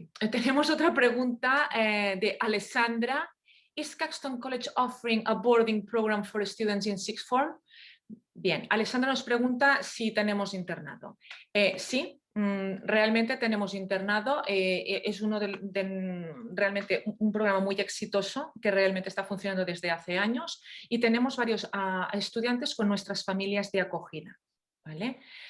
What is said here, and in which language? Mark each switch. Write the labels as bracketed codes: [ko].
[es] Tenemos otra pregunta de Alessandra. [en] Is Caxton College offering a boarding program for students in sixth form? [es] Bien, Alessandra nos pregunta si tenemos internado. Sí, realmente tenemos internado. Es realmente un programa muy exitoso que realmente está funcionando desde hace años, y tenemos varios estudiantes con nuestras familias de acogida, ¿vale?